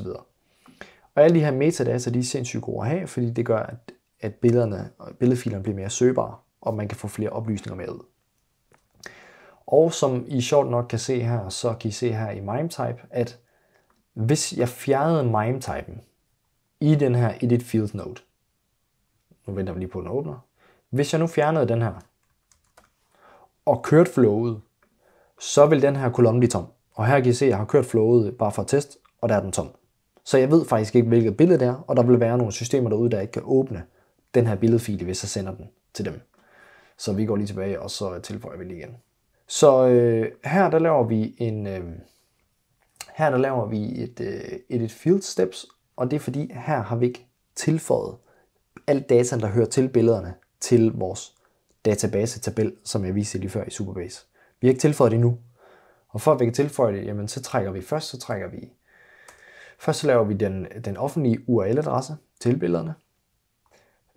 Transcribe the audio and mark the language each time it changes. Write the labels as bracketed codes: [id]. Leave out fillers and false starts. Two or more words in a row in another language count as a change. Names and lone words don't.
[da] Og alle de her metadata, de er sindssygt gode at have, fordi det gør, at billedfilerne bliver mere søgbare, og man kan få flere oplysninger med ud. Og som I sjovt nok kan se her, så kan I se her i MIME-type, at hvis jeg fjernede MIME-typen i den her [en] edit field node, [da] nu venter vi lige på, at den åbner. Hvis jeg nu fjernede den her, og kørt flowet, så vil den her kolonne blive tom. Og her kan I se, at jeg har kørt flowet bare for at teste, og der er den tom. Så jeg ved faktisk ikke, hvilket billede det er, og der vil være nogle systemer derude, der ikke kan åbne den her billedfil, hvis jeg sender den til dem. Så vi går lige tilbage, og så tilføjer vi lige igen. Så her der laver vi et [en] edit field steps, [da] og det er fordi, her har vi ikke tilføjet alt data, der hører til billederne, til vores database-tabel, som jeg viste lige før i Supabase. Vi har ikke tilføjet det endnu. Og for at vi kan tilføje det, jamen, så laver vi den offentlige URL-adresse til billederne.